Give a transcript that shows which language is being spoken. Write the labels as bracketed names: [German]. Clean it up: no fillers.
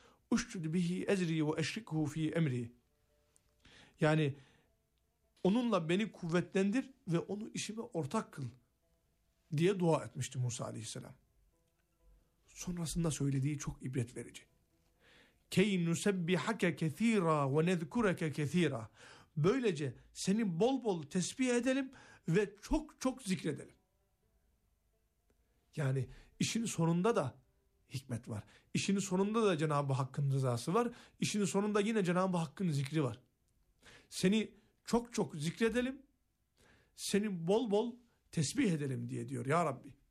[Arabic] اُشْتُدْ بِه۪ي اَزْر۪ي وَاَشْرِكْهُ ف۪ي اَمْر۪ي. [Turkish] Yani onunla beni kuvvetlendir ve onu işime ortak kıl diye dua etmişti Musa aleyhisselam. Sonrasında söylediği çok ibret verici. [Arabic] كَيْ نُسَبِّحَكَ كَث۪يرًا وَنَذْكُرَكَ كَث۪يرًا. [Turkish] Böylece seni bol bol tesbih edelim ve çok çok zikredelim. Yani işin sonunda da hikmet var. İşin sonunda da Cenab-ı Hakk'ın rızası var. İşin sonunda yine Cenab-ı Hakk'ın zikri var. Seni çok çok zikredelim, seni bol bol tesbih edelim diye diyor ya Rabbi.